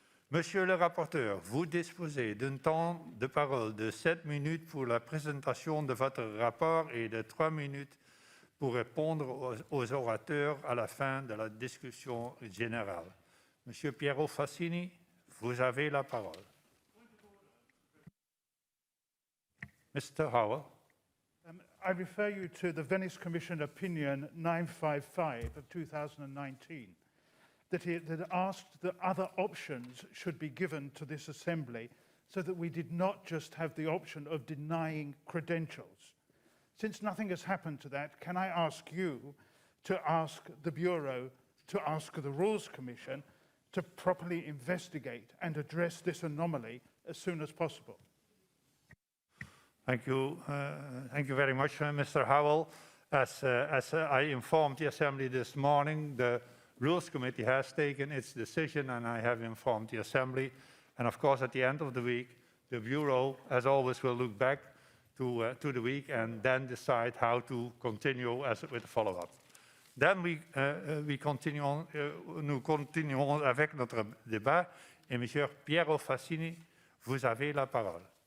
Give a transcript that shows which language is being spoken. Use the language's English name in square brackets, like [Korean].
[French] Monsieur le rapporteur, vous disposez d'un temps de parole de 7 minutes pour la présentation de votre rapport et de 3 minutes pour répondre aux orateurs à la fin de la discussion générale. Monsieur Piero Fassini, vous avez la parole. [English] Mr. Howell. I refer you to the Venice Commission Opinion 955 of 2019 that asked that other options should be given to this Assembly so that we did not just have the option of denying credentials. Since nothing has happened to that, can I ask you to ask the Bureau, to ask the Rules Commission to properly investigate and address this anomaly as soon as possible? Thank you very much, Mr. Howell. As I informed the Assembly this morning, the Rules Committee has taken its decision, and I have informed the Assembly. And of course, at the end of the week, the Bureau, as always, will look back to the week and then decide how to continue with the follow-up. Then [French] nous continuons avec notre débat. Et M. Piero Fassini, vous avez la parole.